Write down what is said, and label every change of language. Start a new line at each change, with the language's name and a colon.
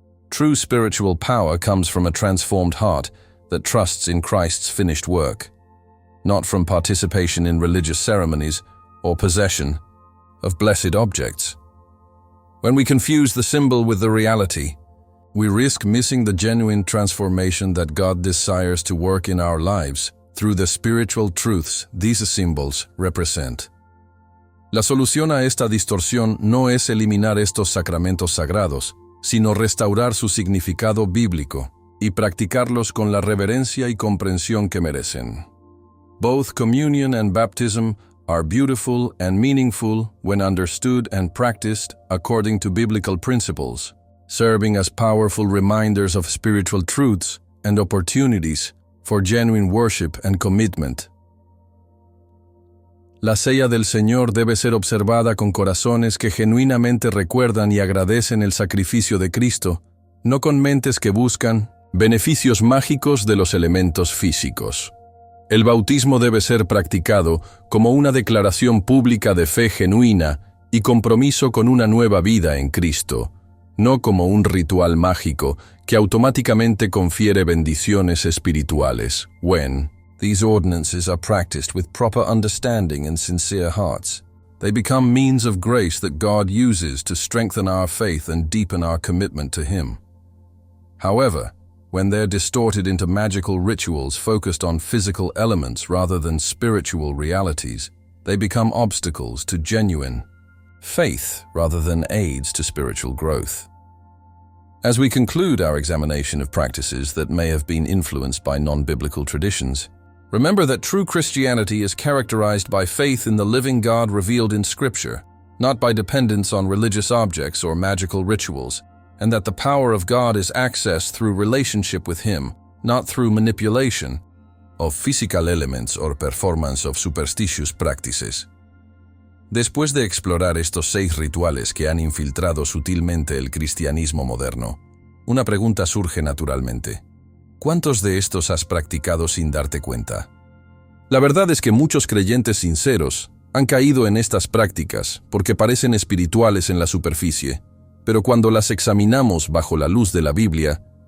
English: True spiritual power comes from a transformed heart that trusts in Christ's finished work, not from participation in religious ceremonies or possession of blessed objects. When we confuse the symbol with the reality, we risk missing the genuine transformation that God desires to work in our lives through the spiritual truths these symbols represent.
Spanish: La solución a esta distorsión no es eliminar estos sacramentos sagrados, sino restaurar su significado bíblico y practicarlos con la reverencia y comprensión que merecen.
English: Both communion and baptism are beautiful and meaningful when understood and practiced according to biblical principles, serving as powerful reminders of spiritual truths and opportunities for genuine worship and commitment.
Spanish: La cena del Señor debe ser observada con corazones que genuinamente recuerdan y agradecen el sacrificio de Cristo, no con mentes que buscan beneficios mágicos de los elementos físicos. El bautismo debe ser practicado como una declaración pública de fe genuina y compromiso con una nueva vida en Cristo, no como un ritual mágico que automáticamente confiere bendiciones espirituales.
English: When these ordinances are practiced with proper understanding and sincere hearts, they become means of grace that God uses to strengthen our faith and deepen our commitment to Him. However, when they're distorted into magical rituals focused on physical elements rather than spiritual realities, they become obstacles to genuine faith rather than aids to spiritual growth. As we conclude our examination of practices that may have been influenced by non-biblical traditions, remember that true Christianity is characterized by faith in the living God revealed in Scripture, not by dependence on religious objects or magical rituals, and that the power of God is accessed through relationship with Him, not through manipulation of physical elements or performance of superstitious practices.
Spanish: Después de explorar estos 6 rituales que han infiltrado sutilmente el cristianismo moderno, una pregunta surge naturalmente. ¿Cuántos de estos has practicado sin darte cuenta? La verdad es que muchos creyentes sinceros han caído en estas prácticas porque parecen espirituales en la superficie, pero cuando las examinamos bajo la luz de la Biblia,